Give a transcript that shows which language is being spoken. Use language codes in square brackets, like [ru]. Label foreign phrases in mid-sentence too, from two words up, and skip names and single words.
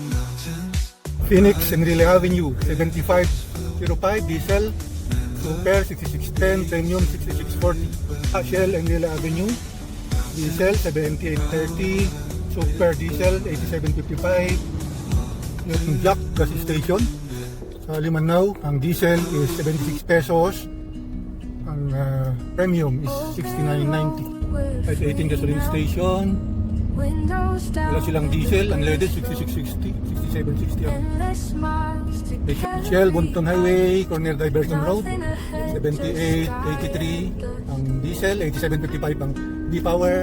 [tl] Phoenix Enrile Avenue 75.05 diesel, Super 66.10, Premium 66.40. Shell Enrile Avenue diesel 78.30, Super diesel 87.55. Yung Jack gas station sa Limanao, ang diesel is 76 pesos, ang premium is 69.90. 518 gasoline station, wala silang diesel, unleaded 66.60, 67.60 ang Shell Bunton Highway, Corner Diversion Road 78.83 ang diesel, 87.55 ang D-Power.